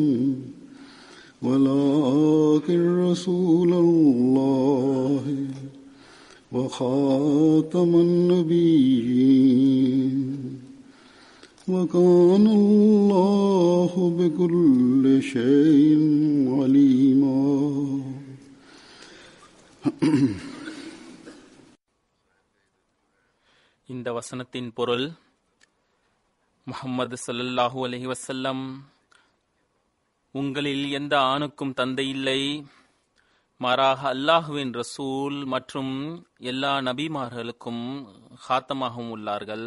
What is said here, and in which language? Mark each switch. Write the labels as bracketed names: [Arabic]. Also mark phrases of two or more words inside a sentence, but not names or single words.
[Arabic] ولكن رسول الله وخاتم النبيين وكان الله بكل شيء عليما. [Tamil] இந்த வசனத்தின் பொருள், முஹம்மது [Arabic] صلى الله عليه وسلم, [Tamil] உங்களில் எந்த ஆணுக்கும் தந்தை இல்லை, மாறாக அல்லாஹுவின் ரசூல் மற்றும் எல்லா நபிமார்களுக்கும் ஹாத்தமாகவும் உள்ளார்கள்.